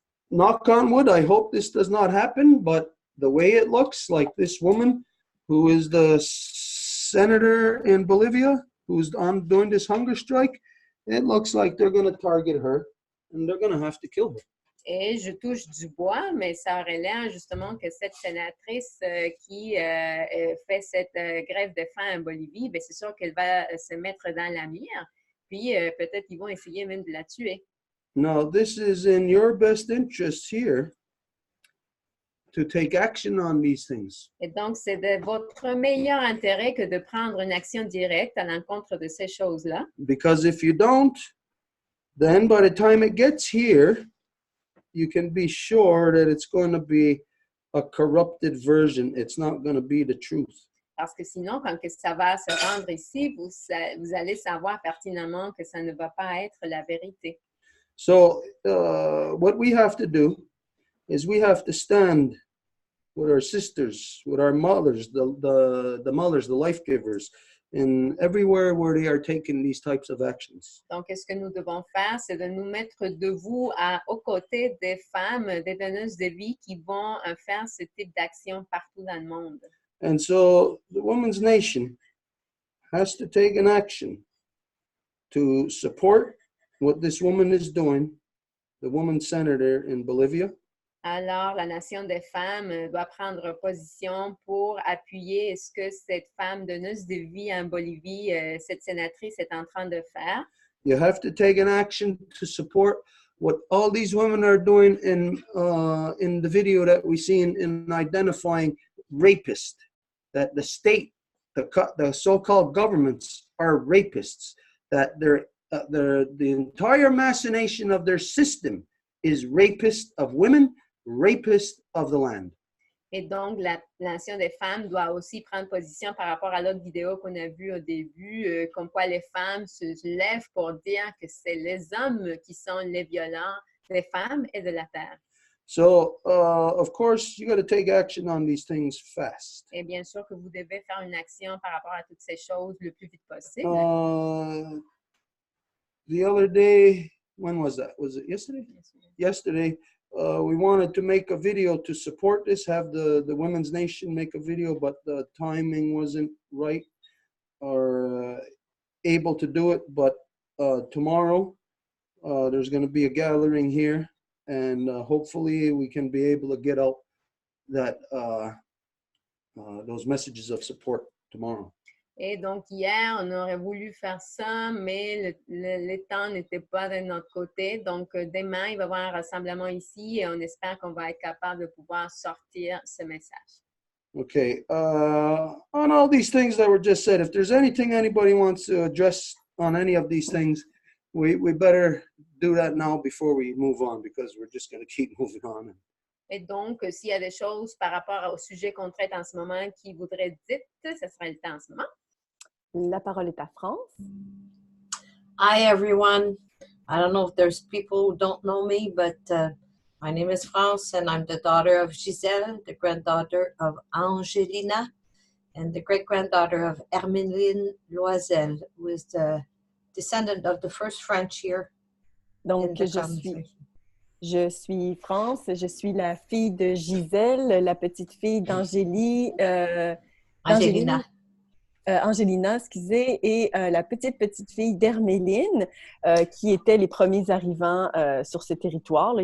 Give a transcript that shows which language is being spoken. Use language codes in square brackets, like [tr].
[en] Knock on wood, I hope this does not happen, but the way it looks, like this woman who is the senator in Bolivia, who's doing this hunger strike, it looks like they're going to target her and they're going to have to kill her. [fr] Et je touche du bois, mais ça aurait l'air justement que cette sénatrice qui fait cette grève de faim en Bolivie, bien, c'est sûr qu'elle va se mettre dans la mire, puis peut-être qu'ils vont essayer même de la tuer. [en] Now, this is in your best interest here to take action on these things. [fr] Et donc, c'est de votre meilleur intérêt que de prendre une action directe à l'encontre de ces choses-là. [en] Because if you don't, then by the time it gets here, you can be sure that it's going to be a corrupted version. It's not going to be the truth. [fr] Parce que sinon, quand ça va se rendre ici, vous allez savoir pertinemment que ça ne va pas être la vérité. [en] So what we have to do is we have to stand with our sisters, with our mothers, the mothers, the life givers, in everywhere where they are taking these types of actions. [fr] Donc, ce que nous devons faire, c'est de nous mettre debout aux côtés des femmes, des donneuses de vie qui vont faire ce type d'action partout dans le monde. [en] And so the Women's Nation has to take an action to support what this woman is doing, the woman senator in Bolivia. [fr] Alors, la Nation des femmes doit prendre position pour appuyer ce que cette femme donneuse de vie en Bolivie, cette sénatrice, est en train de faire. [en] You have to take an action to support what all these women are doing in the video that we see in identifying rapists, that the state, the so-called governments are rapists, that the entire machination of their system is rapist of women, rapist of the land. [fr] Et donc, la nation des femmes doit aussi prendre position par rapport à l'autre vidéo qu'on a vue au début, comme quoi les femmes se lèvent pour dire que c'est les hommes qui sont les violents des femmes et de la terre. [en] So, of course, you got to take action on these things fast. [fr] Et bien sûr que vous devez faire une action par rapport à toutes ces choses le plus vite possible. [en] The other day, when was that? Was it yesterday? Yesterday, we wanted to make a video to support this, have the Women's Nation make a video, but the timing wasn't right or able to do it. But tomorrow, there's going to be a gathering here, and hopefully we can be able to get out that those messages of support tomorrow. [fr] Et donc, hier, on aurait voulu faire ça, mais le temps n'était pas de notre côté. Donc, demain, il va y avoir un rassemblement ici et on espère qu'on va être capable de pouvoir sortir ce message. [en] Okay. On all these things that were just said, if there's anything anybody wants to address on any of these things, we better do that now before we move on, because we're just going to keep moving on. [fr] Et donc, s'il y a des choses par rapport au sujet qu'on traite en ce moment qui voudraient dire, ce serait le temps en ce moment. La parole est à France. [en] Hi, everyone. I don't know if there's people who don't know me, but my name is France, and I'm the daughter of Giselle, the granddaughter of Angelina, and the great-granddaughter of Hermeline Loisel, who is the descendant of the first French here. [fr] Donc, je suis France, je suis la fille de Gisèle, la petite fille d'Angélie, Angelina, excusez, et la petite fille d'Herméline, qui étaient les premiers arrivants sur ce territoire.